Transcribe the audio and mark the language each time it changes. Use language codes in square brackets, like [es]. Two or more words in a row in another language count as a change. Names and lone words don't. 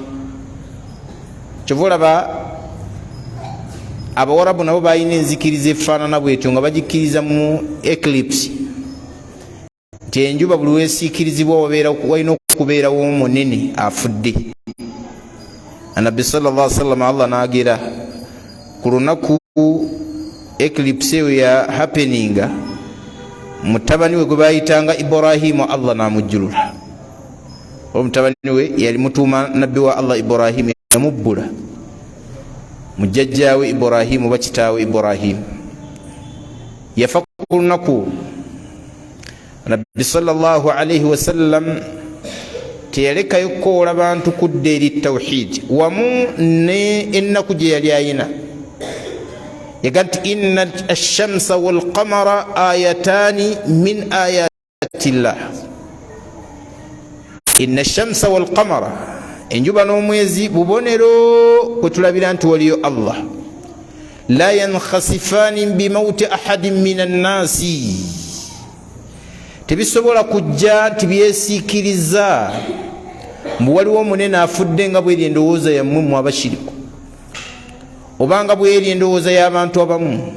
[lg] Kyova olaba Abawarabu nabo balina enzikiriza efaanana bwetyo nga bagikkiriza mu eclipse nti enjuba buli weesiikirizibwa walina okubeerawo omunene afudde. Anabbi [ar] صلى الله عليه وسلم [lg] Allah n'agera ku lunaku eclipse eyo ya happeninga mutabani we gwe bayitanga Ibrahimu Allah n'amujjulula. Omutabani we yali mutuuma nabbi wa Allah Ibrahimu yamubbula mujjajjaawe Ibrahimu bakitaawe Ibrahimu yafa ku lunaku. Nabbi [ar] صلى الله عليه وسلم [lg] teyalekayo kukoola bantu kudda eri tawhid wamu ne ennaku gye yali ayina. Yaga nti [ar] إن الشمس والقمر آيتان من آيات الله. إن الشمس والقمر, [lg] enjuba n'omwezi bubonero kwe tulabira nti waliyo Allah. [ar] لا ينخسفان بموت أحد من الناس, [lg] tebisobola kujja nti byesiikiriza mbu waliwo omunene afudde nga bweri endowooza yammwe mu abashiriku obanga bweri endowooza y'abantu abamu.